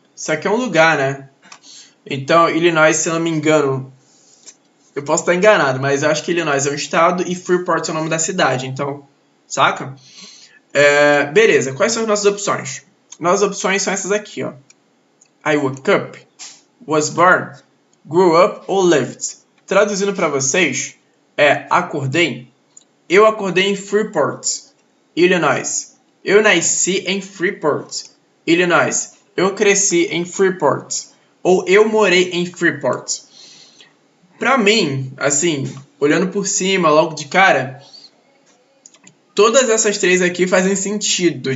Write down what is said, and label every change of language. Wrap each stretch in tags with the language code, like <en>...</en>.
<pt>Isso aqui é um lugar, né? Então, Illinois, se eu não me engano, eu posso estar enganado, mas eu acho que Illinois é um estado e Freeport é o nome da cidade. Então, saca? Beleza, quais são as nossas opções? Nossas opções são essas aqui, ó.</pt> <en>I woke up, was born, grew up ou lived.</en> <pt>Traduzindo para vocês, acordei. Eu acordei em Freeport, Illinois. Eu nasci em Freeport, Illinois. Eu cresci em Freeport. Ou eu morei em Freeport. Pra mim, assim, olhando por cima, logo de cara, todas essas três aqui fazem sentido.</pt>